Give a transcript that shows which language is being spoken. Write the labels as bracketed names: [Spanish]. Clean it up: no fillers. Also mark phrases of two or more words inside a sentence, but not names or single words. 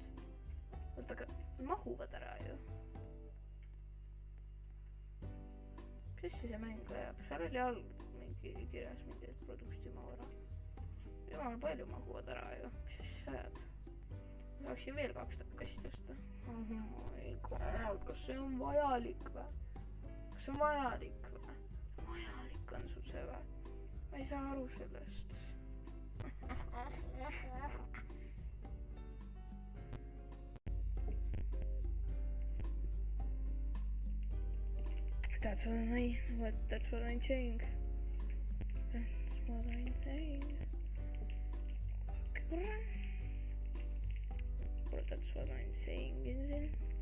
[Estonian] Oota, aga mahuvad ära ju. Mis asja see mäng ajab? Seal oli all mingi kirjas mingi, et produkti mahu ära. Jumal palju mahuvad ära ju. Mis asja ajad? Ma saaksin veel 2 kasti osta. [English] Oh my god, [Estonian] kas see on vajalik või? Kas see on vajalik või? Vajalik on sul see või? Ma ei saa aru sellest. [English] That's what I'm saying. That's what I'm saying, is it?